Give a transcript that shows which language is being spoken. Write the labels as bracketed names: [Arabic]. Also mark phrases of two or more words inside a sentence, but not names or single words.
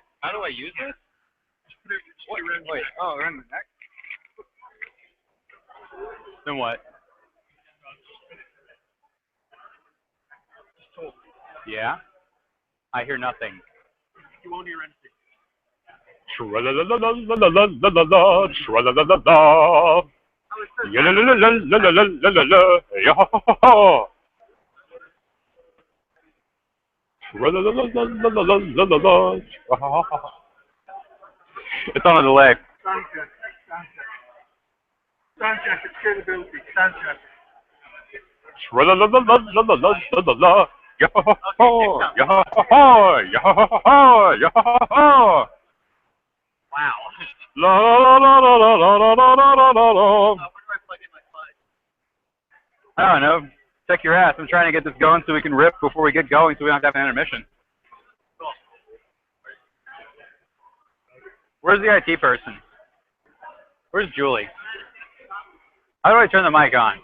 [English] How do I use this? Just put it around Wait. Oh, around the neck? Then what? Yeah? I hear nothing. You won't hear anything. Tra-la-la-la-la-la-la-la-la, tra-la-la-la-la. Ya-la-la-la-la-la-la-la-la, ya-ha-ha-ha. Tra-la-la-la-la-la-la-la-la, tra-ha-ha-ha. It's on a delay. Sound check. Sound check. It's scalability. Sound check. Tra-la-la-la-la-la-la-la-la, ya-ha-ha-ha, ya-ha-ha-ha, ya-ha-ha-ha, ya-ha-ha-ha. Wow. La la la la la la la la la la la. Where do I plug in my slides? I don't know. Check your ass. I'm trying to get this going so we can rip before we get going so we don't have to have an intermission. Cool. Where's the IT person? Where's Julie? How do I turn the mic on?